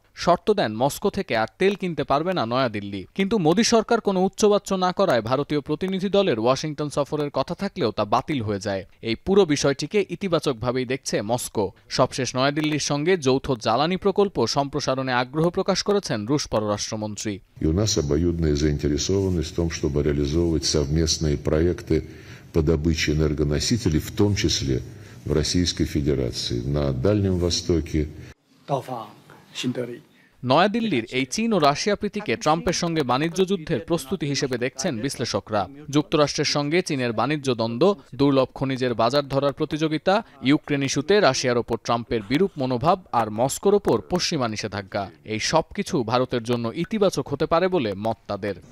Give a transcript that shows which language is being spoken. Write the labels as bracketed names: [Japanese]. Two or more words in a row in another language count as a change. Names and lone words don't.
[Bangla] শর্ত দেন মস্কো থেকে আর তেল কিনতে পারবে না নয়াদিল্লি। কিন্তু মোদী সরকার কোনো উচ্চবাচ্য না করায় ভারতীয় প্রতিনিধি দলের ওয়াশিংটন সফরের কথা থাকলেও তা বাতিল হয়ে যায়। এই পুরো বিষয়টিকে ইতিবাচকভাবেই দেখছে মস্কো। সবশেষ নয়াদিল্লির সঙ্গে যৌথ জ্বালানি প্রকল্প সম্প্রসারণে আগ্রহ প্রকাশ করেছেন রুশ পররাষ্ট্রমন্ত্রী। [Russian] У нас обоюдная заинтересованность в том, чтобы реализовывать совместные проекты по добыче энергоносителей, в том числе в Российской Федерации, на Дальнем Востоке. [Bangla] নয়াদিল্লির এই চীন ও রাশিয়া প্রীতিকে ট্রাম্পের সঙ্গে বাণিজ্য যুদ্ধের প্রস্তুতি হিসেবে দেখছেন বিশ্লেষকরা। যুক্তরাষ্ট্রের সঙ্গে চীনের বাণিজ্য দ্বন্দ্ব, দুর্লভ খনিজের বাজার ধরার প্রতিযোগিতা, ইউক্রেন ইস্যুতে রাশিয়ার ওপর ট্রাম্পের বিরূপ মনোভাব আর মস্কোর ওপর পশ্চিমা নিষেধাজ্ঞা, এই সবকিছু ভারতের জন্য ইতিবাচক হতে পারে বলে মত তাদের।